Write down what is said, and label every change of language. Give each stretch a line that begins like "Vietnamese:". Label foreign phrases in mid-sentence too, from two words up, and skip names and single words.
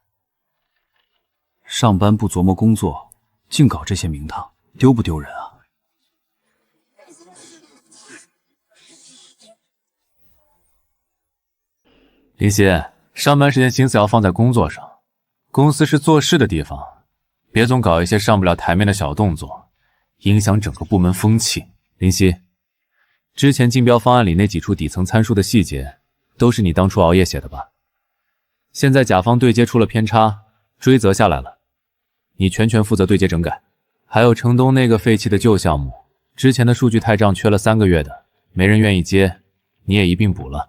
Chinese: 上班不琢磨工作，淨搞這些名堂，丟不丟人啊？林夕，上班時間心思要放在工作上，公司是做事的地方，別總搞一些上不了台面的小動作，影響整個部門風氣。林夕，之前競標方案裡那幾處底層參數的細節，都是你當初熬夜寫的吧？現在甲方對接出了偏差，追責下來了，你全權負責對接整改。還有城東那個廢棄的舊項目，之前的數據太賬缺了3個月的，沒人願意接，你也一併補了。